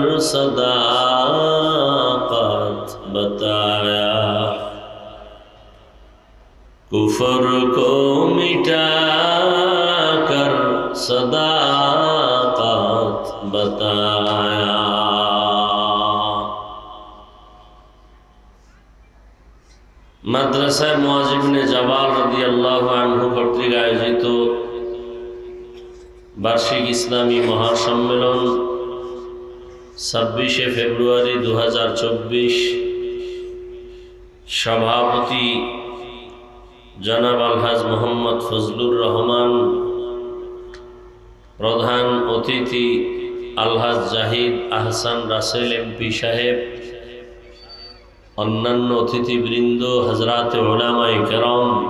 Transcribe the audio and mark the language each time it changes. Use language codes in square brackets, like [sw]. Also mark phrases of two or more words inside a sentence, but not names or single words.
[ur] صداقت بتایا کفر کو مٹا کر صداقت بتایا [bn] মাদ্রাসায় মুআজ ইবনে জাবাল রাদিয়াল্লাহু আনহু কর্তৃক আয়োজিত বার্ষিক ইসলামী মহাসম্মেলন 26শে ফেব্রুয়ারি 2024 সভাপতি জনাব আলহাজ মোহাম্মদ ফজলুর রহমান প্রধান অতিথি আলহাজ জাহিদ আহসান রাসেল এমপি সাহেব অন্যান্য অতিথিবৃন্দ হযরত উলামায়ে কেরাম